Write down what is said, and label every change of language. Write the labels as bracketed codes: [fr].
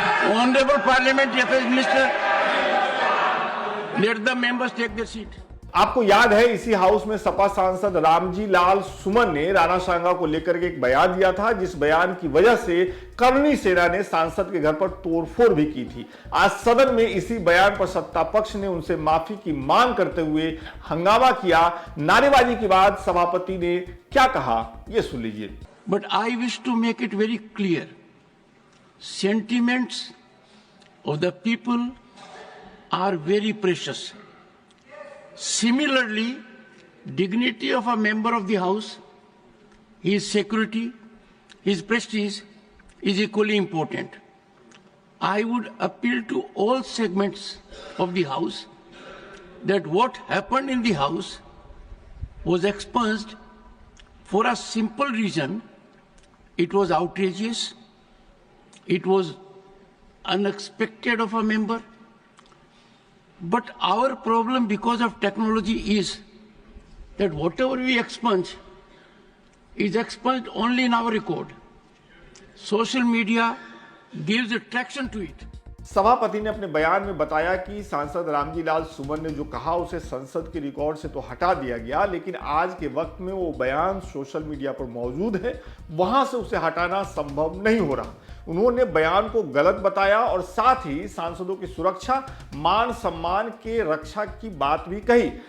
[en] Honorable Parliament, Affairs Minister, let the members take their seat. [hi] आपको याद है इसी हाउस में सपा सांसद रामजी लाल सुमन ने राणा सांगा को लेकर के एक बयान दिया था, जिस बयान की वजह से करणी सेना ने सांसद के घर पर तोड़फोड़ भी की थी। आज सदन में इसी बयान पर सत्ता पक्ष ने उनसे माफी की मांग करते हुए हंगामा किया। नारेबाजी के बाद सभापति ने क्या कहा, यह सुन लीजिए। [en] But I wish to make it very clear, sentiments of the people are very precious. Similarly, dignity of a member of the House, his security, his prestige is equally important. I would appeal to all segments of the House that what happened in the House was expunged for a simple reason. It was outrageous. It was unexpected of a member. But our problem because of technology is that whatever we expunge is expunged only in our record. Social media gives attraction to it. [hi] सभापति ने अपने बयान में बताया कि सांसद रामजी लाल सुमन ने जो कहा उसे संसद के रिकॉर्ड से तो हटा दिया गया, लेकिन आज के वक्त में वो बयान सोशल मीडिया पर मौजूद है, वहां से उसे हटाना संभव नहीं हो रहा। उन्होंने बयान को गलत बताया और साथ ही सांसदों की सुरक्षा, मान सम्मान के रक्षा की बात भी कही।